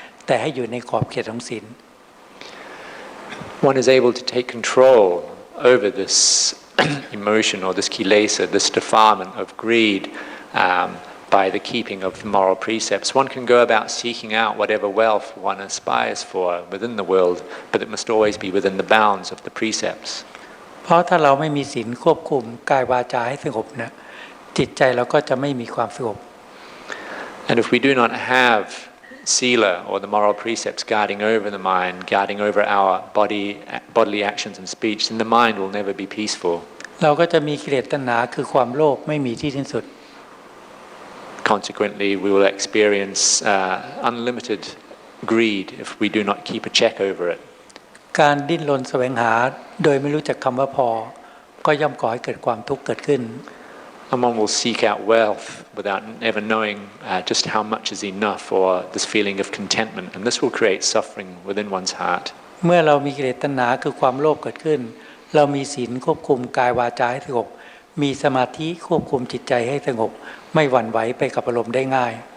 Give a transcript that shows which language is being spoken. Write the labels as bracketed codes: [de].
[th] แต่ให้อยู่ในขอบเขตของศีล [en] One is able to take control over this emotion or this kilesa, this defilement of greed, by the keeping of the moral precepts. One can go about seeking out whatever wealth one aspires for within the world, but it must always be within the bounds of the precepts. [th] เพราะถ้าเราไม่มีศีลควบคุมกายวาจาให้สงบเนี่ยจิตใจเราก็จะไม่มีความสงบ [en] And if we do not have sila or the moral precepts guarding over the mind, guarding over our bodily actions and speech, then the mind will never be peaceful. [th] เราก็จะมีกิเลสตัณหาคือความโลภไม่มีที่สิ้นสุด [en] Consequently, we will experience unlimited greed if we do not keep a check over it. [th] การดิ้นรนแสวงหาโดยไม่รู้จักคำว่าพอก็ย่อมก่อให้เกิดความทุกข์เกิดขึ้น [en] And one will seek out wealth without ever knowing just how much is enough, or this feeling of contentment, and this will create suffering within one's heart. [th] เมื่อเรามีกิเลสตัณหาคือความโลภเกิดขึ้นเรามีศีลควบคุมกายวาจาให้สงบมีสมาธิควบคุมจิตใจให้สงบไม่หวั่นไหวไปกับอารมณ์ได้ง่าย